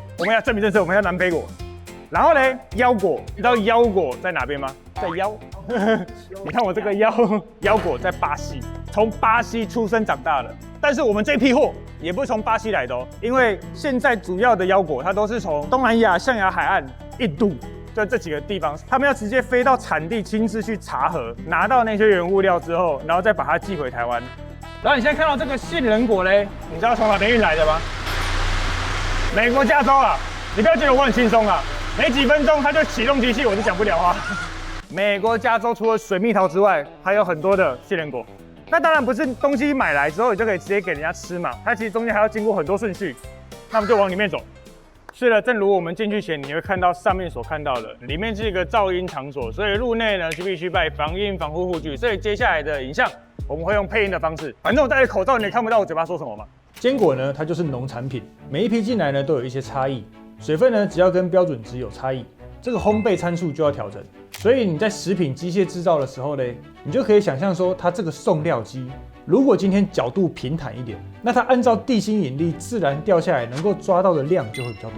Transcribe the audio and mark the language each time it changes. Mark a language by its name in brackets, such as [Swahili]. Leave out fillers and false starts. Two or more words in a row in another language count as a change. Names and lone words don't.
[Chinese] 我們要证明这次，我們要南非果。然後呢，腰果，你知道腰果在哪邊嗎？在腰。你看我這個腰果在巴西，從巴西出生長大的。但是我們這批貨也不是從巴西來的哦，因為現在主要的腰果它都是從東南亞、象牙海岸、印度。就這幾個地方，他們要直接飛到產地，親自去查核，拿到那些原物料之後，然後再把它寄回台灣。然後你現在看到這個杏仁果嘞，你知道從哪邊運來的嗎？美國加州啊！你不要覺得我很輕鬆啊，沒幾分鐘它就啟動機器，我就講不了話。美國加州除了水蜜桃之外，還有很多的杏仁果。那當然不是東西買來之後你就可以直接給人家吃嘛，它其實中間還要經過很多順序。那我們就往裡面走。是的，正如我們進去前，你會看到上面所看到的，裡面是一個噪音場所，所以入內呢就必須戴防音防護護具。所以接下來的影像，我們會用配音的方式。反正我戴着口罩，你也看不到我嘴巴說什麼嘛。堅果呢，它就是農產品，每一批進來呢都有一些差異，水分呢只要跟標準值有差異，這個烘焙參數就要調整。所以你在食品機械製造的時候呢，你就可以想象說，它這個送料機，如果今天角度平坦一點，那它按照地心引力自然掉下來，能夠抓到的量就會比較多。